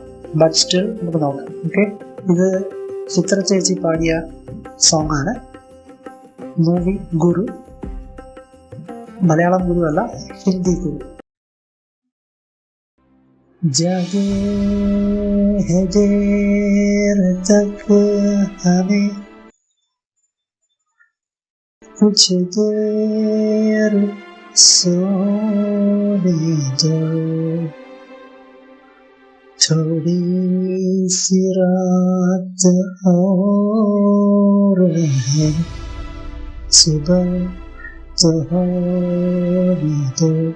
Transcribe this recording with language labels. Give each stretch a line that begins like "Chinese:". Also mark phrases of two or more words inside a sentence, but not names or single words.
English: but still
Malayalam: നമുക്ക് നോക്കാം. ഓക്കെ, ഇത് ചിത്ര ചേച്ചി പാടിയ സോങ് ആണ്. മൂവി ഗുരു. മലയാളം ഗുരു അല്ല, ഹിന്ദി ഗുരു.
Hindi: जगे हैं देर तक हमें कुछ देर सोने दो, थोड़ी सी रात और है, सुबह तो होने दो,